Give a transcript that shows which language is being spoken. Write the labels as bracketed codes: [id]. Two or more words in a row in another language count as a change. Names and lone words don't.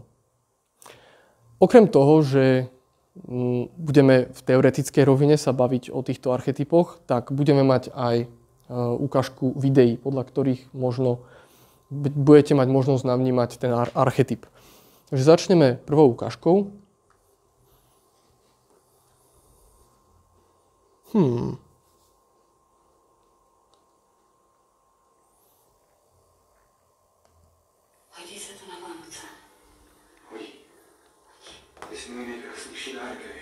[sk] Okrem toho, že budeme v teoretickej rovine sa baviť o týchto archetypoch, tak budeme mať aj ukážku videí, podľa ktorých možno budete mať možnosť navnímať ten archetyp. Takže začneme prvou ukážkou. [cs] Hodí se to na Vánoce. Hodí. Ty jsi můj nejkrásnější dárek, hej.